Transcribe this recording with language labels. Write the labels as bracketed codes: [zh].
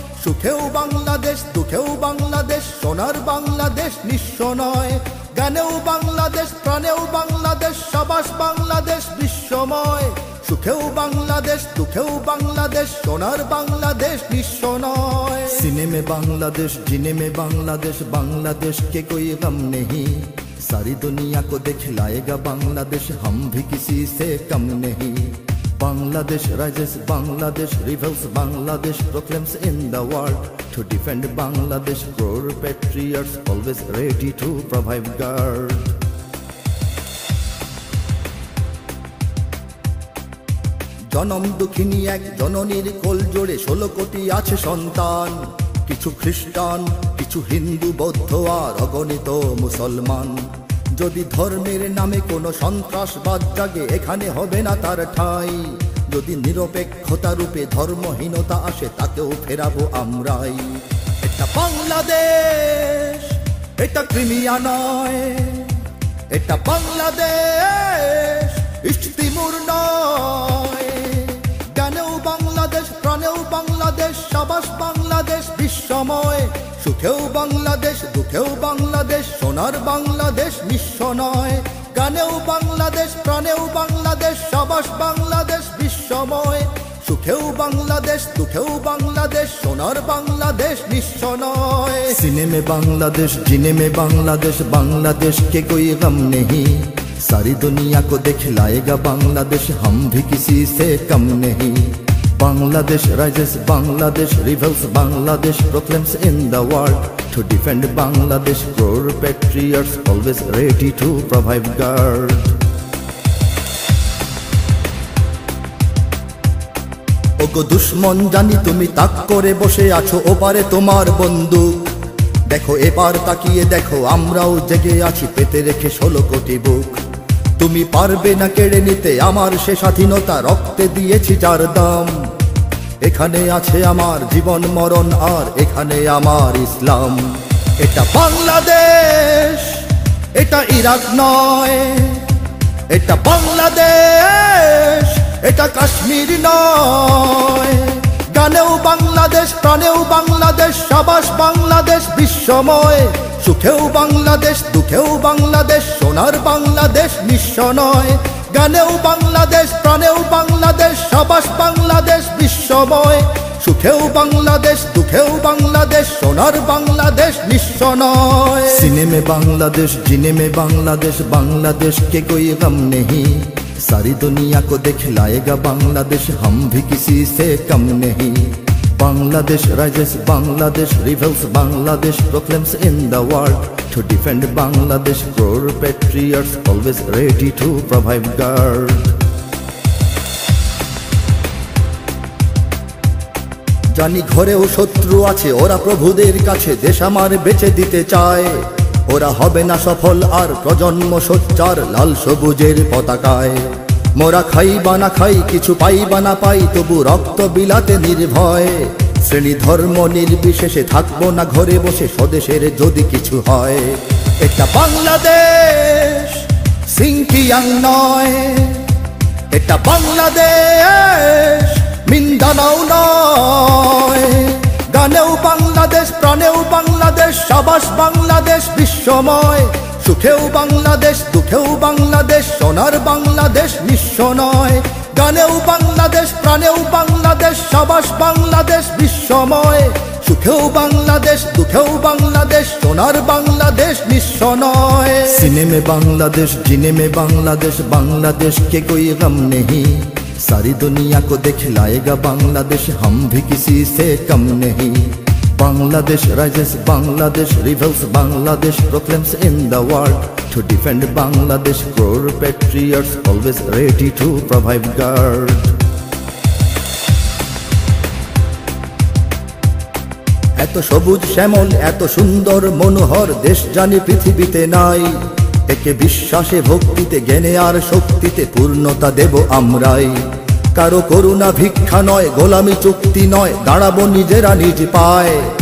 [bn] সুখেও বাংলাদেশ, দুঃখেও বাংলাদেশ, সোনার বাংলাদেশ নিঃস্ব নয়। গানেও বাংলাদেশ, প্রাণেও বাংলাদেশ, সাবাস বাংলাদেশ বিশ্বময়। সুখেও বাংলাদেশ, দুঃখেও বাংলাদেশ, সোনার বাংলাদেশ নিঃস্ব নয়। [hi] सीने में बांग्लादेश, जीने में बांग्लादेश, बांग्लादेश के कोई गम नहीं। सारी दुनिया को दिखलाएगा बांग्लादेश, हम भी किसी से कम नहीं। [en] Bangladesh rises, Bangladesh rebels, Bangladesh proclaims in the world. To defend Bangladesh, core patriots always ready to provide guard. [bn] জনম দুঃখিনী এক জননীর কোল জোড়ে 16 কোটি আছে সন্তান। কিছু খ্রিস্টান, কিছু হিন্দু, বৌদ্ধ আর অগণিত মুসলমান। যদি ধর্মের নামে কোনো সন্ত্রাসবাদ জাগে, এখানে হবে না তার ঠাঁই। যদি নিরপেক্ষতা রূপে ধর্মহীনতা আসে, তাকেও ফেরাবো আমরাই। এটা বাংলাদেশ, এটা ক্রিমিয়া নয়। এটা বাংলাদেশ, ইস্ট তিমুর নয়। গানেও বাংলাদেশ, প্রাণেও বাংলাদেশ, সাবাস বাংলাদেশ বিশ্বময়। সুখেও বাংলাদেশ, দুঃখেও বাংলাদেশ, সোনার বাংলাদেশ নিঃস্ব নয়। গানেও বাংলাদেশ, প্রাণেও বাংলাদেশ, সাবাস বাংলাদেশ বিশ্বময়। সুখেও বাংলাদেশ, দুঃখেও বাংলাদেশ, সোনার বাংলাদেশ নিঃস্ব নয়। [hi] सीने में बांग्लादेश, जीने में बांग्लादेश, बांग्लादेश के कोई गम नहीं। सारी दुनिया को दिखलाएगा बांग्लादेश, हम भी किसी से कम नहीं। [en] Bangladesh rises, Bangladesh rebels, Bangladesh proclaims in the world. To defend Bangladesh, core patriots always ready to provide guard. [bn] ওগো দুশ্মন জানি তুমি তাক করে বসে আছো, ওপারে তোমার বন্দুক। দেখো এবার তাকিয়ে দেখো, আমরাও জেগে আছি পেতে রেখে 16 কোটি বুক। তুমি পারবে না কেড়ে নিতে আমার সে স্বাধীনতা, রক্তে দিয়েছি যার দাম। এখানে আছে আমার জীবন মরণ, আর এখানে আমার ইসলাম। এটা বাংলাদেশ, এটা ইরাক নয়। এটা বাংলাদেশ, এটা কাশ্মীর নয়। গানেও বাংলাদেশ, প্রাণেও বাংলাদেশ, সাবাস বাংলাদেশ বিশ্বময়। সুখেও বাংলাদেশ, দুঃখেও বাংলাদেশ, সোনার বাংলাদেশ নিঃস্ব নয়। গানেও বাংলাদেশ, প্রাণেও বাংলাদেশ, সাবাস বাংলাদেশ বিশ্বময়। সুখেও বাংলাদেশ, দুঃখেও বাংলাদেশ, সোনার বাংলাদেশ নিঃস্ব নয়। [hi] सीने में बांग्लादेश, जीने में बांग्लादेश, बांग्लादेश के कोई गम नहीं। सारी दुनिया को दिखलाएगा बांग्लादेश, हम भी किसी से कम नहीं। [en] Bangladesh rises, Bangladesh rebels, Bangladesh proclaims in the world. To defend Bangladesh, core patriots always ready to provide guard. [bn] জানি ঘরেও শত্রু আছে, ওরা প্রভুদের কাছে দেশ আমার বেচে দিতে চায়। ওরা হবে না সফল আর প্রজন্ম সোচ্চার লাল সবুজের পতাকায়। মোরা খাই বা না খাই, কিছু পাই বা না পাই, তবু রক্ত বিলাতে নির্ভয়। শ্রেণী ধর্ম নির্বিশেষে থাকবো না ঘরে বসে, স্বদেশের যদি কিছু হয়। এটা বাংলাদেশ, সিংকিয়াং নয়। এটা বাংলাদেশ, মিন্দানাও নয়। গানেও বাংলাদেশ, প্রাণেও বাংলাদেশ, সাবাস বাংলাদেশ বিশ্বময়। সুখেও বাংলাদেশ, দুঃখেও বাংলাদেশ, সোনার বাংলাদেশ নিঃস্ব নয়। গানেও বাংলাদেশ, প্রাণেও বাংলাদেশ, সাবাস বাংলাদেশ বিশ্বময়। সুখেও বাংলাদেশ, দুঃখেও বাংলাদেশ, সোনার বাংলাদেশ নিঃস্ব নয়। [hi] सीने में बांग्लादेश, जीने में बांग्लादेश, बांग्लादेश के कोई गम नहीं। सारी दुनिया को दिखलाएगा बांग्लादेश, हम भी किसी से कम नहीं। [en] Bangladesh rises, Bangladesh rebels, Bangladesh proclaims in the world. To defend Bangladesh, crore patriots always ready to provide guard. [bn] এত সবুজ শ্যামল, এত সুন্দর মনোহর দেশ জানি পৃথিবীতে নাই। একে বিশ্বাসে ভক্তিতে জ্ঞানে আর শক্তিতে পূর্ণতা দেব আমরাই। কারো করুণা ভিক্ষা নয়, গোলামি চুক্তি নয়, দাঁড়াবো নিজেরা নিজ পায়।